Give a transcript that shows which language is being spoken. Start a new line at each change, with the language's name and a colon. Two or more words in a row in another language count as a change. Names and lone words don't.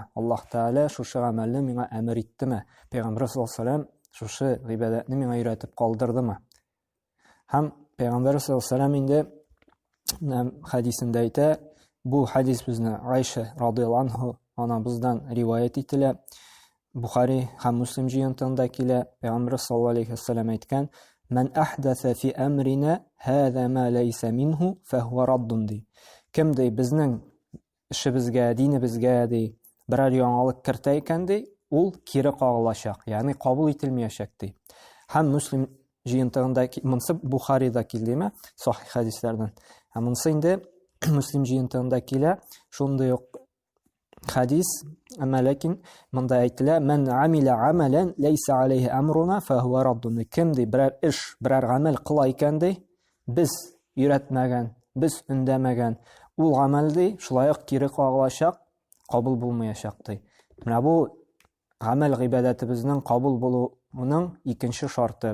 Tatar: Аллаһ Тәгалә шушы гамәлне миңа әмер иттеме? Пәйгамбер
Arabic: صلى الله عليه وسلم
Tatar: шушы гыйбадәтне миңа өйрәтеп калдырдымы? Һәм Пәйгамбер
Arabic: صلى الله عليه وسلم
Tatar: инде хәдисендә әйтә, бу хәдис безне Айша
Arabic: رضي الله عنها
Tatar: анабыздан риваят ителә. Бухари һәм Муслим җыентыгында килә. Пәйгамбер
Arabic: صلى الله عليه وسلم
Tatar: әйткән:
Arabic: "من أحدث في أمرنا هذا ما ليس منه فهو رد" ди.
Tatar: Кем ди безнең эшебезгә, динебезгә ди берәр яңалык кертә икән ди, ул кире кагылачак, ягъни кабул ителмәячәк ди. Һәм Муслим җыентыгында монсы Бухарида килдеме? Сахих хәдисләрдән. Һәм монсы инде Муслим җыентыгында килә. Шундый ук хәдис, әмма ләкин монда әйтелә:
Arabic: "من عمل عملا ليس عليه أمرنا فهو رد".
Tatar: Кем ди берәр эш, берәр гамәл кыла икән ди, без өйрәтмәгән, без өндәмәгән, ул гамәл ди шулай ук кире кагылачак, кабул булмаячак ди. Менә бу гамәл гыйбадәтебезнең кабул булуының икенче шарты.